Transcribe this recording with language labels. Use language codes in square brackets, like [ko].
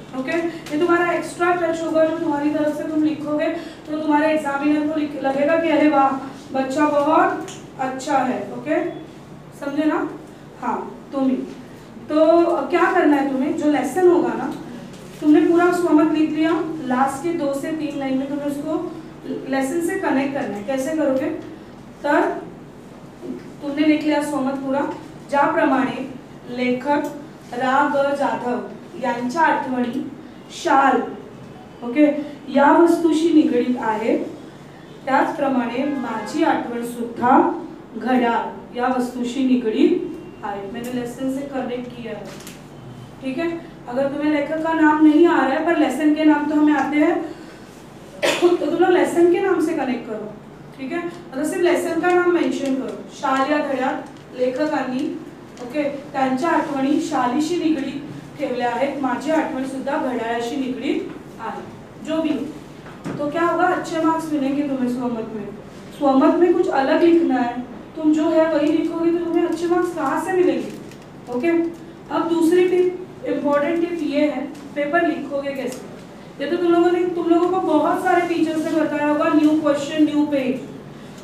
[hi] Okay, ये तुम्हारा extra touch होगा जो तुम्हारी तरफ से तुम लिखोगे, तो तुम्हारे एग्जामिनर को लगेगा कि अरे वाह बच्चा बहुत अच्छा है। ओके, समझे ना? हाँ, तुम ही तो क्या करना है तुम्हें, जो लेसन होगा ना, तुमने पूरा स्वमत लिख लिया, लास्ट के 2 से 3 लाइन में तुम्हें उसको लेसन से कनेक्ट करना है। कैसे करोगे? [mr] तर [hi] तुमने लिख लिया स्वमत पूरा, [mr] ज्याप्रमाणे लेखक रा ग जाधव यांच्या आठवणी शाल, ओके, या वस्तूशी निगडीत आहे, त्याचप्रमाणे माझी आठवण सुद्धा घड्याळ या वस्तूशी निगडीत आहे। [hi] मैंने लेसन से कनेक्ट किया है, ठीक है। अगर तुम्हें लेखक का नाम नहीं आ रहा है पर लेसन के नाम तो हमें आते हैं, तो तुम लोग लेसन के नाम से कनेक्ट करो, ठीक है। मतलब सिर्फ लेसन का नाम मेंशन करो, [mr] शाल या घड्याळ लेखकांनी, ओके, त्यांच्या आठवणी शालीशी निगडीत ठेवल्या आहेत, माझी आठवण सुद्धा घड्याळाशी निगडीत आहे, [hi] जो भी। तो क्या होगा, अच्छे मार्क्स मिलेंगे तुम्हें स्वमत में। स्वमत में कुछ अलग लिखना है, तुम जो है वही लिखोगे तो तुम्हें अच्छे मार्क्स कहाँ से मिलेंगे? ओके। अब दूसरी टिप, इम्पोर्टेंट टिप ये है, पेपर लिखोगे कैसे। ये तो तुम लोगों को बहुत सारे टीचर्स ने बताया होगा, न्यू क्वेश्चन न्यू पेज।